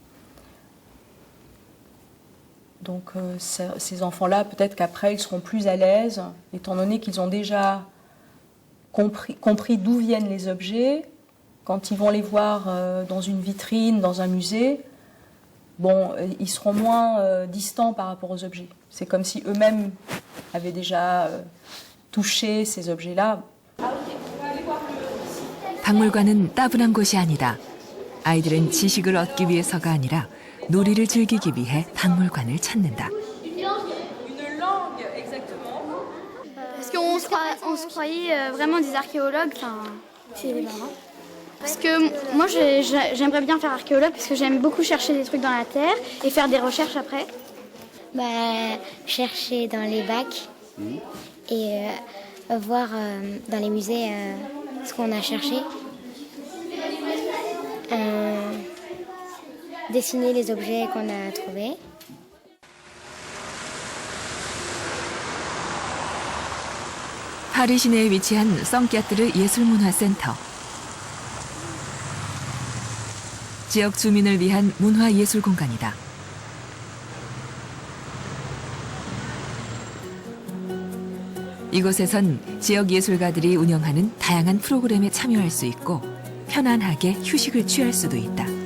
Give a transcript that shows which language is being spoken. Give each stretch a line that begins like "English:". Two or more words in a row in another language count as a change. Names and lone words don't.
French: Donc ces enfants-là, peut-être qu'après, ils seront plus à l'aise, étant donné qu'ils ont déjà compris d'où viennent les objets. Quand ils vont les voir dans une vitrine, dans un musée, ils seront moins distants par rapport aux objets. C'est comme si eux-mêmes avaient déjà touché ces objets-là.
Korean: 박물관은 따분한 곳이 아니다. 아이들은 지식을 얻기 위해서가 아니라 놀이를 즐기기 위해 박물관을 찾는다.
French: Parce qu'on se croyait vraiment des archéologues, c'est les parents. Parce que moi, j'aimerais bien faire archéologue parce que j'aime beaucoup chercher des trucs dans la terre et faire des recherches après. Chercher dans les bacs et voir dans les musées ce qu'on a cherché. Dessiner les objets qu'on a trouvés.
Korean: 파리 시내에 위치한 성끼아뜨르 예술문화센터. 지역 주민을 위한 문화예술 공간이다. 이곳에선 지역 예술가들이 운영하는 다양한 프로그램에 참여할 수 있고 편안하게 휴식을 취할 수도 있다.